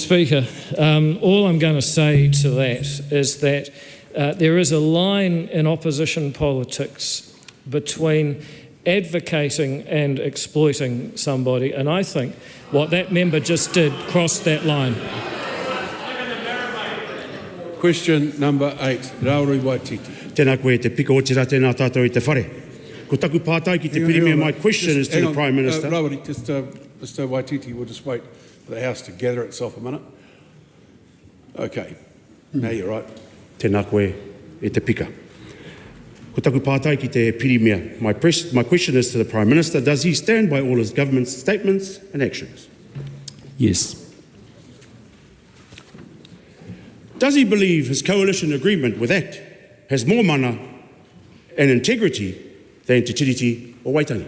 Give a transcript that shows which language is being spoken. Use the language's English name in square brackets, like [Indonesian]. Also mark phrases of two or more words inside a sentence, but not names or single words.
[English] Speaker, all I'm going to say to that is that there is a line in opposition politics between advocating and exploiting somebody, and I think what that member just did crossed that line. Question number 8, Rauri Waititi. [Māori] Tēnā koe te piko o tira tēnā tātou I te whare. Ko taku pātai ki te Premier, [English] my question is to the Prime Minister. Rauri, Mr Waititi, we'll just wait for the House to gather itself a minute. Okay, now you're right. [Māori] Tēnā koe I te pika. Ko taku pātai ki te pirimia. [English] My question is to the Prime Minister, does he stand by all his government's statements and actions? Yes. Does he believe his coalition agreement with ACT has more mana and integrity than Te Tiriti or Waitangi?